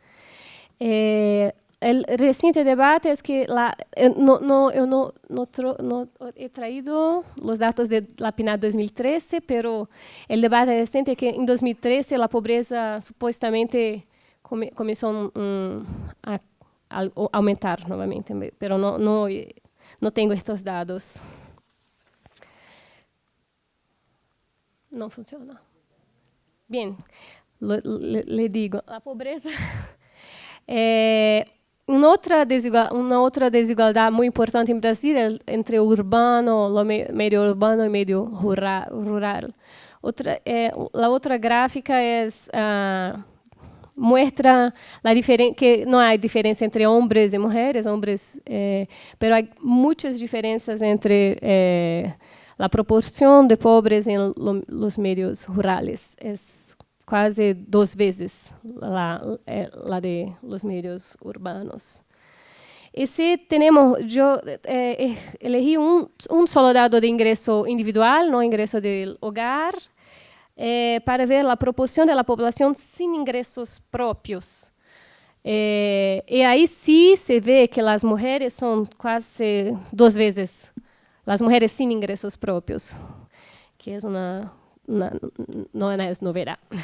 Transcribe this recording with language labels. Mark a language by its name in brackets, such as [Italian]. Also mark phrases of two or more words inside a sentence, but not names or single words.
[Spanish] El reciente debate es que no he traído los datos de la PNAD 2013, pero el debate reciente es que en 2013 la pobreza supuestamente comenzó a aumentar nuevamente, pero no tengo estos datos. No funciona. Bien, le digo, la pobreza... [Portuguese] Uma outra desigualdade muito importante em Brasil é entre o urbano, o meio urbano e meio rural. A outra gráfica mostra que não há diferença entre homens e mulheres, mas há muitas diferenças entre a proporção de pobres em [Spanish] los meios rurales. [Portuguese] Quase 2 vezes [Spanish] la de los medios urbanos. [Portuguese] E se temos, eu elegí um solo dado de ingresso individual, no ingresso [Spanish] del hogar, [Portuguese] para ver a proporção da população sem ingressos próprios. E aí sim se vê que as mulheres são quase 2 vezes, as mulheres sem ingressos próprios, que é não é novidade.